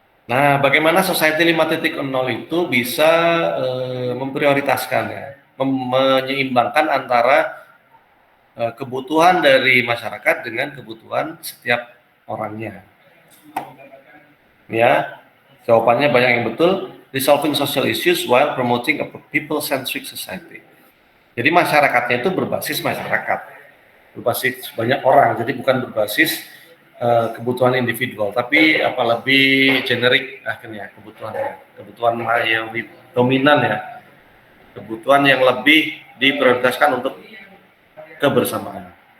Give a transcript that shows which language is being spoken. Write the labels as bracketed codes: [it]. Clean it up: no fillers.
[id] Nah, bagaimana Society 5.0 itu bisa memprioritaskan ya, menyeimbangkan antara kebutuhan dari masyarakat dengan kebutuhan setiap orangnya. Ya, jawabannya banyak yang betul. [en] Resolving social issues while promoting a people-centric society. [id] Jadi masyarakatnya itu berbasis masyarakat, berbasis banyak orang. Jadi bukan berbasis kebutuhan individual, tapi apa lebih generik akhirnya kebutuhan yang dominan ya, kebutuhan yang lebih diprioritaskan untuk kebersamaan.